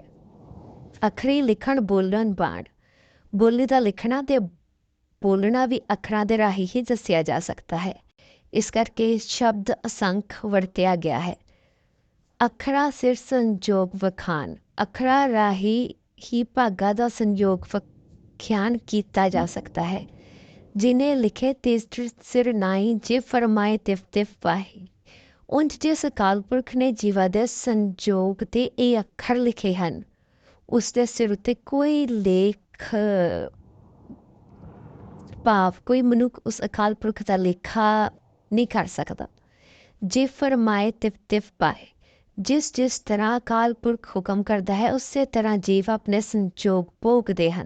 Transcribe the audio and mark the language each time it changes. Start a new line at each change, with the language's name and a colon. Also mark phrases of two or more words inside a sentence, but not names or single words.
Punjabi: ਅੱਖਰੀ ਲਿਖਣ ਬੋਲਣ ਬਾਣ ਬੋਲੀ ਦਾ ਲਿਖਣਾ ਤੇ ਬੋਲਣਾ ਵੀ ਅੱਖਰਾਂ ਦੇ ਰਾਹੀਂ ਹੀ ਦੱਸਿਆ ਜਾ ਸਕਦਾ ਹੈ। ਇਸ ਕਰਕੇ ਸ਼ਬਦ ਅਸੰਖ ਵਰਤਿਆ ਗਿਆ ਹੈ। ਅੱਖਰਾਂ ਸਿਰ ਸੰਜੋਗ ਵਖਾਣ ਅੱਖਰਾਂ ਰਾਹੀਂ ਹੀ ਭਾਗਾਂ ਦਾ ਸੰਯੋਗ ਵਿਖਿਆਨ ਕੀਤਾ ਜਾ ਸਕਦਾ ਹੈ। ਜਿਨ੍ਹੇਂ ਲਿਖੇ ਤੇਜ ਸਿਰ ਨਾਈ ਜੇ ਫਰਮਾਏ ਤਿਫ ਤਿਫ ਪਾਹੀ। ਉਂਝ ਜਿਸ ਅਕਾਲ ਪੁਰਖ ਨੇ ਜੀਵਾਂ ਦੇ ਸੰਜੋਗ 'ਤੇ ਇਹ ਅੱਖਰ ਲਿਖੇ ਹਨ, ਉਸ ਦੇ ਸਿਰ ਉੱਤੇ ਕੋਈ ਲੇਖ ਭਾਵ ਕੋਈ ਮਨੁੱਖ ਉਸ ਅਕਾਲ ਪੁਰਖ ਦਾ ਲੇਖਾ ਨਹੀਂ ਕਰ ਸਕਦਾ। ਜੇ ਫਰਮਾਏ ਤਿਫ ਤਿਫ ਪਾਏ, ਜਿਸ ਤਰ੍ਹਾਂ ਅਕਾਲ ਪੁਰਖ ਹੁਕਮ ਕਰਦਾ ਹੈ ਉਸੇ ਤਰ੍ਹਾਂ ਜੀਵ ਆਪਣੇ ਸੰਜੋਗ ਭੋਗਦੇ ਹਨ।